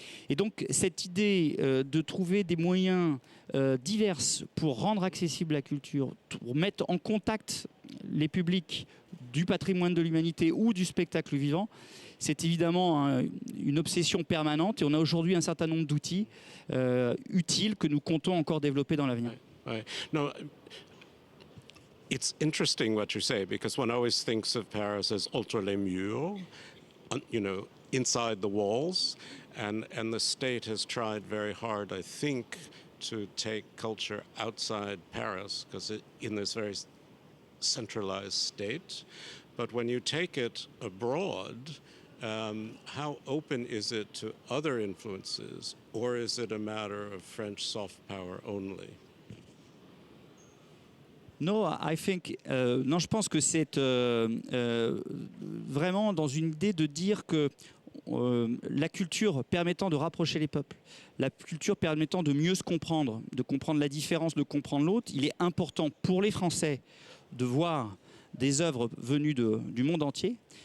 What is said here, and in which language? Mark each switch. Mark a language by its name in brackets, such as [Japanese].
[French] Et donc cette idée de trouver des moyens divers pour rendre accessible la culture, pour mettre en contact les publics du patrimoine de l'humanité ou du spectacle vivant, c'est évidemment une obsession permanente, et on a aujourd'hui un certain nombre d'outils utiles que nous comptons encore développer dans l'avenir. [English] Right. No, it's interesting what you say, because one always thinks of Paris as ultra [French] les murs, [English] inside the walls, and the state has tried very hard, I think, to take culture outside Paris, because in this very centralized state. But when you take it abroad, how open is it to other influences, or is it a matter of French soft power only? No, I think, [French] non, je pense que c'est vraiment dans une idée de dire que la culture permettant de rapprocher les peuples, la culture permettant de mieux se comprendre, de comprendre la différence, de comprendre l'autre, il est important pour les Français de voir des œuvres venues du monde entier,